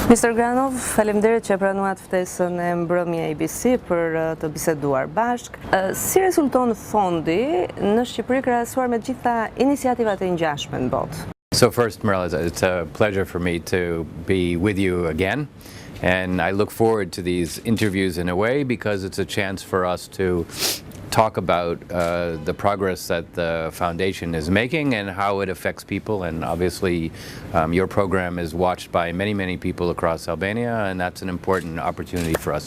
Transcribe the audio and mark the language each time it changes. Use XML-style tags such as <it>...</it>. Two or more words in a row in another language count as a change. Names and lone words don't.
<sq>Mr. Granoff, faleminderit që pranuat ftesën e mbrëmje ABC për të biseduar bashk. Si rezulton fondi në Shqipëri krahasuar me gjitha iniciativat e ngjashme në botë?</sq> <en>So first, Mirela, it's a pleasure for me to be with you again. And I look forward to these interviews in a way because it's a chance for us to talk about the progress that the foundation is making and how it affects people. And obviously your program is watched by many, many people across Albania, and that's an important opportunity for us.</en>